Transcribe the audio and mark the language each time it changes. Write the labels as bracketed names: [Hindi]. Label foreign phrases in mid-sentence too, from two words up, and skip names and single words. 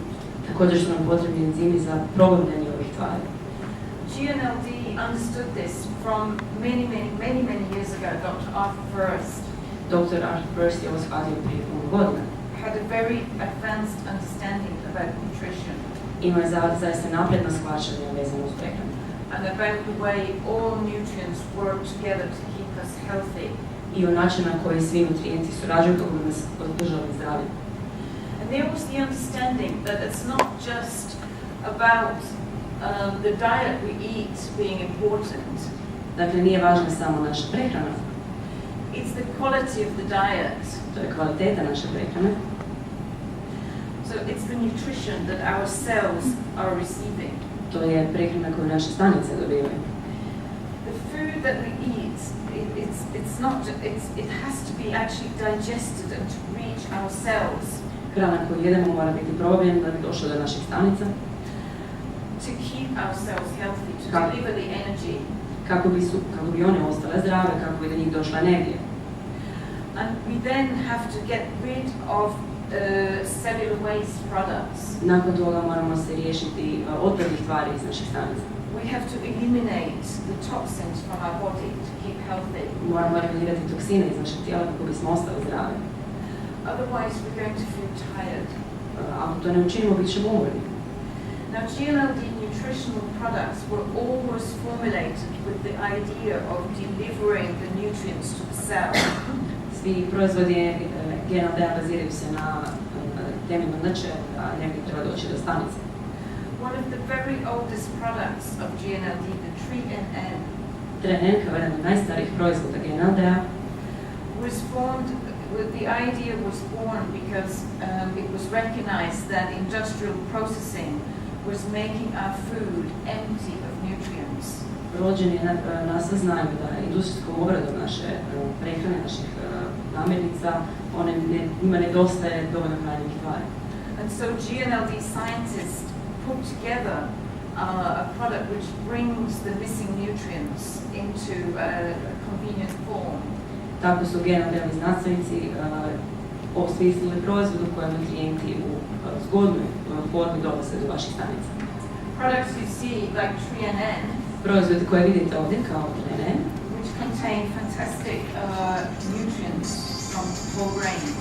[Croatian] Također su nam potrebni enzimi za progutanje ovih tvari. [English] GNLD understood this from many years ago. Dr. Arthur First. [Croatian] Dr. Arthur First je ovo shvatio prije puno godina. [English] Had a very advanced understanding about nutrition. [Croatian] Imao je zaista napredno shvaćanje vezano uz prehranu. [English] And about the way all nutrients work together to keep us healthy. [Croatian] I o načinu na koji svi nutrijenti surađuju kako bi nas održali zdravi. [English] And there was the understanding that it's not just about the diet we eat being important. [Croatian] Dakle, nije važna samo naša prehrana. [English] It's the quality of the diet. [Croatian] To je kvaliteta naše prehrane. [English] So it's the nutrition that our cells are receiving. [Croatian] To je prehrana koju naše stanice dobivaju. [English] The food that we eat, it has to be actually digested and to reach our cells. [Croatian] Hrana koju jedemo mora biti probljena da bi došla do naših stanica. [English] To keep our cells healthy, to deliver the energy. [Croatian] Kako bi one ostale zdrave, kako bi do njih došla energija. [English] And we then have to get rid of cellular waste products. [Croatian] Nakon toga moramo se riješiti otpadnih tvari iz naših stanica. [English] We have to eliminate the toxins from our body to keep healthy. [Croatian] Moramo eliminirati toksine iz našeg tijela kako bismo ostali zdravi. [English] Otherwise we're going to feel tired. [Croatian] Ako to ne učinimo, bit ćemo umorni. [English] Now GNLD nutritional products were always formulated with the idea of delivering the nutrients to the cell. [Croatian] Svi proizvodi GNLD-a baziraju se na temeljno znači, a negdje treba doći do stanice. [English] One of the very oldest products of GNLD, the 3NN, 3NN, [Croatian] kao jedan od najstarijih proizvoda GNLD-a, [English] was formed. The idea was born because it was recognized that industrial processing was making our food empty of nutrients. [Croatian] Rođen je na saznanju da industrijskom obradom naše prehrane, naših namirnica, njima nedostaje dovoljno hranjivih tvari. [English] And so GNLD scientists put together a product which brings the missing nutrients into a convenient form. [Croatian] Tako su GNLD-ovi znanstvenici osmislili proizvod u kojem nutrijenti u zgodnoj formi dolaze do vaših stanica. [English] Products you see like 3NN, [Croatian] proizvodi koje vidite ovdje kao 3NN, [English] which contain fantastic nutrients from whole grains.